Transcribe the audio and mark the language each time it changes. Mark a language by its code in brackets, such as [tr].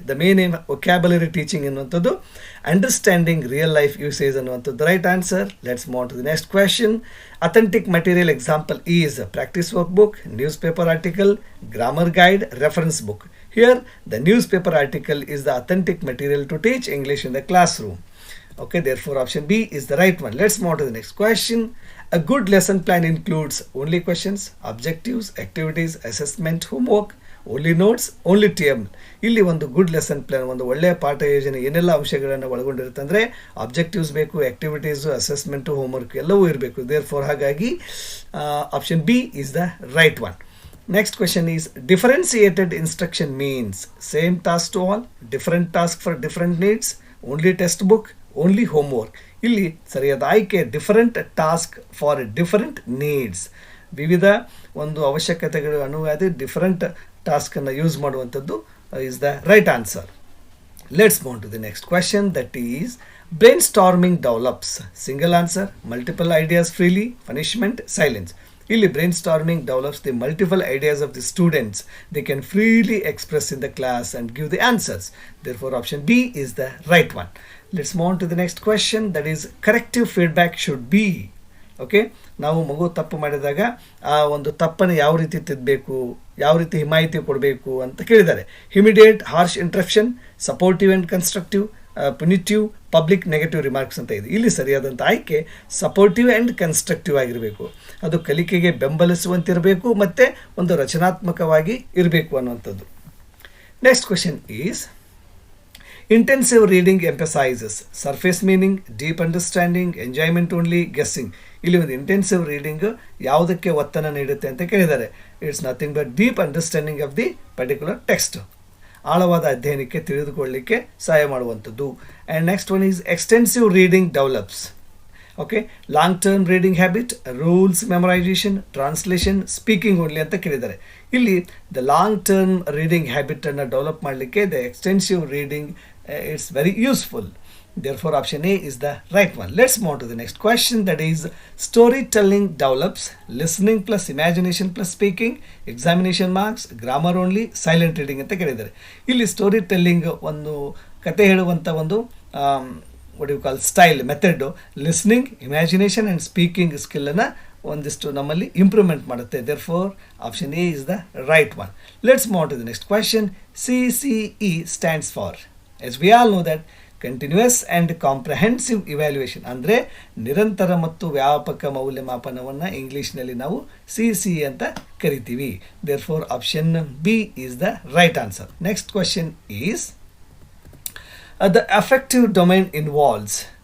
[en] the main aim vocabulary teaching [kn] ಅನ್ನುವಂಥದ್ದು [en] Understanding real life usage ಅನ್ನುವಂಥದ್ದು right answer. Let's move to the next question. Authentic material example is practice workbook, newspaper article, grammar guide, reference book. Here the newspaper article is the authentic material to teach English in the classroom. Okay, therefore option B is the right one. Let's move to the next question. A good lesson plan includes only questions, objectives, activities, assessment, homework, only notes, only TM. [kn] ಇಲ್ಲಿ ಒಂದು [en] good lesson plan, [kn] ಒಂದು ಒಳ್ಳೆಯ ಪಾಠ ಯೋಜನೆ ಏನೆಲ್ಲ ಅಂಶಗಳನ್ನು ಒಳಗೊಂಡಿರುತ್ತೆ ಅಂದರೆ ಆಬ್ಜೆಕ್ಟಿವ್ಸ್ ಬೇಕು, ಆಕ್ಟಿವಿಟೀಸು, ಅಸೆಸ್ಮೆಂಟು, ಹೋಮ್ವರ್ಕ್ ಎಲ್ಲವೂ ಇರಬೇಕು. [en] therefore [kn] ಹಾಗಾಗಿ [en] Option B is the right one. Next question is differentiated instruction means same task to all, different task for different needs, only textbook, only homework. [kn] ಇಲ್ಲಿ ಸರಿಯಾದ ಆಯ್ಕೆ [en] Different task for different needs. [kn] ವಿವಿಧ ಒಂದು ಅವಶ್ಯಕತೆಗಳು ಅನುವಾದ different ಟಾಸ್ಕನ್ನು use ಮಾಡುವಂಥದ್ದು [en] Is the right answer. Let's move to the next question. That is brainstorming develops single answer, multiple ideas freely, punishment, silence. ಇಲ್ಲಿ brainstorming develops the multiple ideas of the students. They can freely express in the class and give the answers. Therefore option B is the right one. Let's move on to the next question. That is corrective feedback should be. [kn] Okay, ನಾವು ಮಗು ತಪ್ಪು ಮಾಡಿದಾಗ ಆ ಒಂದು ತಪ್ಪನ್ನು ಯಾವ ರೀತಿ ತಿದ್ದಬೇಕು, ಯಾವ ರೀತಿ ಹಿಮಾಯಿತಿ ಕೊಡಬೇಕು ಅಂತ ಕೇಳಿದ್ದಾರೆ. [en] immediate harsh interruption, supportive and constructive, punitive, public negative remarks [kn] ಅಂತ ಇದೆ. ಇಲ್ಲಿ ಸರಿಯಾದಂಥ ಆಯ್ಕೆ [en] supportive and constructive [kn] ಆಗಿರಬೇಕು. ಅದು ಕಲಿಕೆಗೆ ಬೆಂಬಲಿಸುವಂತಿರಬೇಕು ಮತ್ತು ಒಂದು ರಚನಾತ್ಮಕವಾಗಿ ಇರಬೇಕು ಅನ್ನುವಂಥದ್ದು. [en] Next question is intensive reading emphasises surface meaning, deep understanding, enjoyment only, guessing. [kn] ಇಲ್ಲಿ ಒಂದು ಇಂಟೆನ್ಸಿವ್ ರೀಡಿಂಗ್ ಯಾವುದಕ್ಕೆ ಒತ್ತನ್ನು ನೀಡುತ್ತೆ ಅಂತ ಕೇಳಿದ್ದಾರೆ. [en] It's nothing but deep understanding of the particular text. [kn] ಆಳವಾದ ಅಧ್ಯಯನಕ್ಕೆ ತಿಳಿದುಕೊಳ್ಳಲಿಕ್ಕೆ ಸಹಾಯ ಮಾಡುವಂಥದ್ದು. [en] And next one is extensive reading develops. Okay, long term reading habit, rules memorisation, translation, speaking only [kn] ಅಂತ ಕೇಳಿದ್ದಾರೆ. ಇಲ್ಲಿ [en] The long term reading ಹ್ಯಾಬಿಟನ್ನು develop ಮಾಡಲಿಕ್ಕೆ the extensive reading it's very useful. Therefore, option A is the right one. Let's move on to the next question, that is storytelling develops listening plus imagination plus speaking, examination marks, grammar only, silent reading [kn] ಅಂತ ಕೇಳಿದ್ದಾರೆ. ಇಲ್ಲಿ [en] storytelling [kn] ಒಂದು ಕತೆ ಹೇಳುವಂಥ ಒಂದು [en] what you call style method listening, imagination and speaking ಸ್ಕಿಲ್ಲನ್ನು [kn] ಒಂದಿಷ್ಟು ನಮ್ಮಲ್ಲಿ [en] improvement [kn] ಮಾಡುತ್ತೆ. [en] Therefore, option A is the right one. Let's move on to the next question. CCE stands for, as we all know that, continuous and comprehensive evaluation, [kn] ಅಂದರೆ ನಿರಂತರ ಮತ್ತು ವ್ಯಾಪಕ ಮೌಲ್ಯಮಾಪನವನ್ನು ಇಂಗ್ಲೀಷ್ನಲ್ಲಿ ನಾವು CCE ಅಂತ ಕರಿತೀವಿ. [en] Therefore, option B is the right answer. Next question is the affective domain involves.